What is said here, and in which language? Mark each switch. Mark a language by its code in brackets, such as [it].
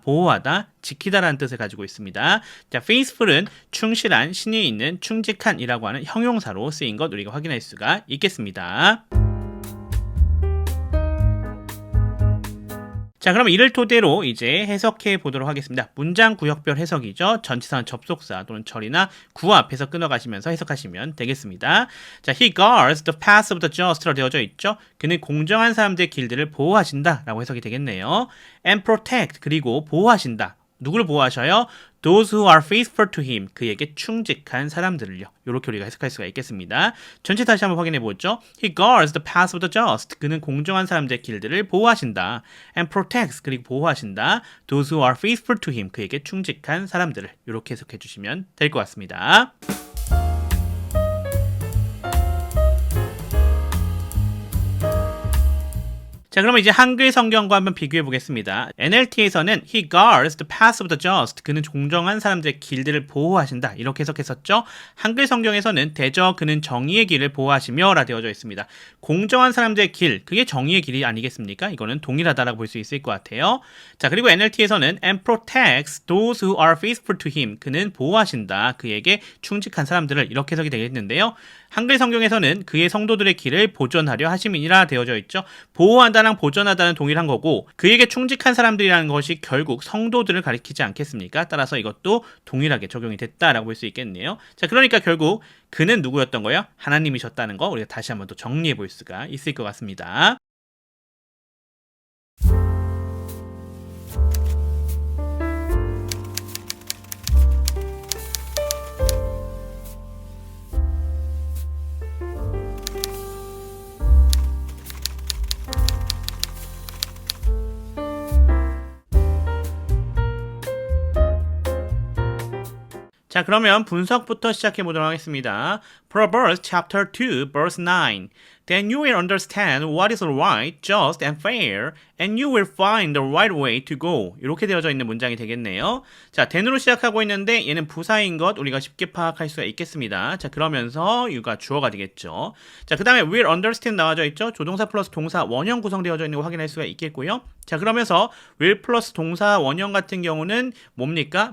[ko] 보호하다, 지키다라는 뜻을 가지고 있습니다. 자, faithful은 충실한, 신이 있는, 충직한이라고 하는 형용사로 쓰인 것 우리가 확인할 수가 있겠습니다. 자, 그럼 이를 토대로 이제 해석해 보도록 하겠습니다. 문장 구역별 해석이죠. 전치사는 접속사 또는 절이나 구어 앞에서 끊어가시면서 해석하시면 되겠습니다. [en] 자, he guards the paths of the just로 되어져 있죠. [ko] 그는 공정한 사람들의 길들을 보호하신다 라고 해석이 되겠네요. [en] and protect [ko] 그리고 보호하신다. 누구를 보호하셔요? [en] Those who are faithful to him. [ko] 그에게 충직한 사람들을요. 이렇게 우리가 해석할 수가 있겠습니다. 전체 다시 한번 확인해 보죠. [en] He guards the paths of the just. [ko] 그는 공정한 사람들의 길들을 보호하신다. [en] And protects. [ko] 그리고 보호하신다. [en] Those who are faithful to him. [ko] 그에게 충직한 사람들을. 이렇게 해석해 주시면 될 것 같습니다. 자, 그러면 이제 한글 성경과 한번 비교해 보겠습니다. [en] NLT에서는 He guards the paths of the just. [ko] 그는 공정한 사람들의 길들을 보호하신다. 이렇게 해석했었죠. 한글 성경에서는 대저 그는 정의의 길을 보호하시며 라 되어져 있습니다. 공정한 사람들의 길, 그게 정의의 길이 아니겠습니까? 이거는 동일하다라고 볼 수 있을 것 같아요. [en] 자, 그리고 NLT에서는 and protects those who are faithful to him. [ko] 그는 보호하신다. 그에게 충직한 사람들을 이렇게 해석이 되겠는데요. 한글 성경에서는 그의 성도들의 길을 보존하려 하심이니라 되어져 있죠. 보호한다랑 보존하다는 동일한 거고 그에게 충직한 사람들이라는 것이 결국 성도들을 가리키지 않겠습니까? 따라서 이것도 동일하게 적용이 됐다라고 볼 수 있겠네요. 자, 그러니까 결국 그는 누구였던 거예요? 하나님이셨다는 거 우리가 다시 한번 또 정리해 볼 수가 있을 것 같습니다. 자, 그러면 분석부터 시작해 보도록 하겠습니다. [en] Proverbs chapter 2 verse 9. Then you will understand what is right, just and fair, and you will find the right way to go. [ko] 이렇게 되어져 있는 문장이 되겠네요. 자, then으로 시작하고 있는데 얘는 부사인 것 우리가 쉽게 파악할 수가 있겠습니다. 자, 그러면서 you가 주어가 되겠죠. 자, 그 다음에 will understand 나와져 있죠. 조동사 플러스 동사 원형 구성되어져 있는 거 확인할 수가 있겠고요. 자, 그러면서 will 플러스 동사 원형 같은 경우는 뭡니까?